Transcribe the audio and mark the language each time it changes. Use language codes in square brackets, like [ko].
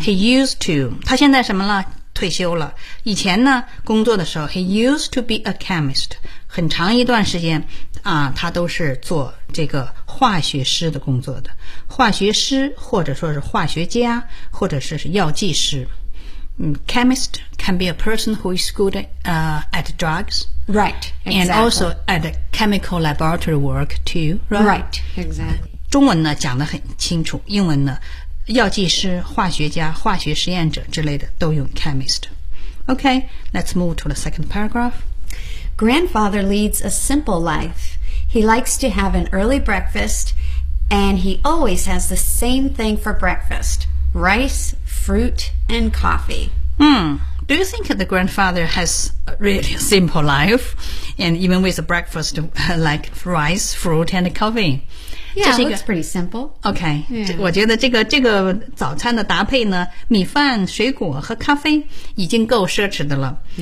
[en] He used to. [zh] 他现在什么了？退休了。以前呢，工作的时候 ， [en] He used to be a chemist. [zh] 很长一段时间啊、他都是做这个化学师的工作的。化学师或者说是化学家，或者是药剂师。 [en] Chemist can be a person who is good at drugs. Right, exactly. And also at chemical laboratory work too, right? Right, exactly. [zh] 中文呢讲得很清楚，英文呢，药剂师、化学家、化学实验者之类的都用 chemist. [en] Okay, let's move to the second paragraph. Grandfather leads a simple life. He likes to have an early breakfast, and he always has the same thing for breakfast. Rice, fruit, and coffee. Hmm. Do you think the grandfather has a really simple life? And even with a breakfast like rice, fruit, and coffee? Yeah, it's pretty simple. Okay. [zh] Yeah. 我觉得这个早餐的搭配呢，米饭、水果和咖啡已经够奢侈的了。